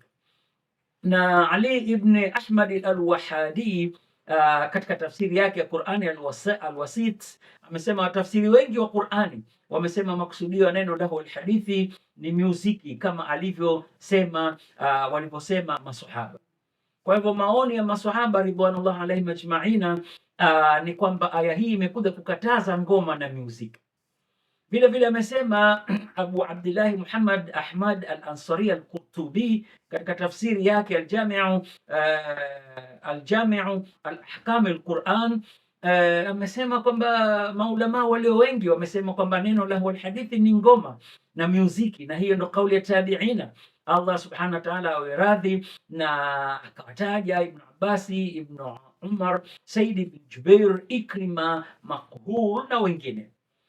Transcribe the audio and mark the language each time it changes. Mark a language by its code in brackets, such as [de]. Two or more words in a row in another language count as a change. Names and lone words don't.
[sw] Na Ali ibn Ahmad al-Wahhadi katika tafsiri yake ya Qur'ani al-Wasit amesema watafsiri wengi wa Qur'ani wamesema makusudio ya neno [ar] لهو الحديث [sw] ni muziki, kama alivyosema walivyosema maswahaba. Kwa hivyo maoni ya maswahaba [ar] رضوان الله عليهم أجمعين [sw] ni kwamba aya hii imekuja kukataza ngoma na muziki. Vile vile amesema Abu Abdullah Muhammad Ahmad al-Ansari al-Qurtubi katika tafsiri yake al-Jami'u al-Ahkam al-Quran, amesema kwamba maulama walio wengi wamesema kwamba neno [ar] لهو الحديث [sw] ni ngoma na muziki, na hiyo ndo kauli ya tabi'ina. [ar] الله سبحانه وتعالى [sw] awe radhi, na akawataja Ibn Abbasi, Ibn Umar, Said ibn Jubair, Ikrima, Maqhul na wengine.